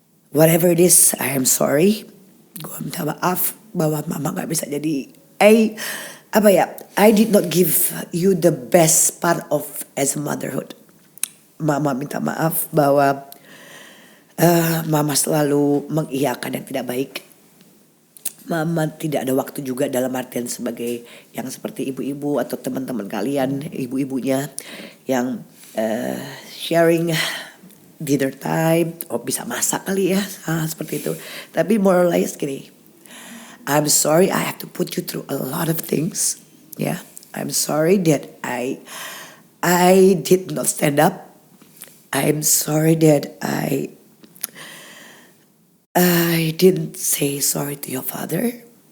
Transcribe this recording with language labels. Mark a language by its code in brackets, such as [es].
[en] Whatever it is, I am sorry. [id] Gue minta maaf bahwa mama nggak bisa jadi. [en] I did not give you the best part of as motherhood. [id] Mama minta maaf bahwa mama selalu mengiyakan yang tidak baik. Mama tidak ada waktu juga dalam artian sebagai yang seperti ibu-ibu atau teman-teman kalian, ibu-ibunya yang [en] sharing dinner time, [id] bisa masak kali ya, seperti itu. [en] Tapi more or less gini, I'm sorry I have to put you through a lot of things. Yeah, I'm sorry that I did not stand up. I'm sorry that I didn't say sorry to your father.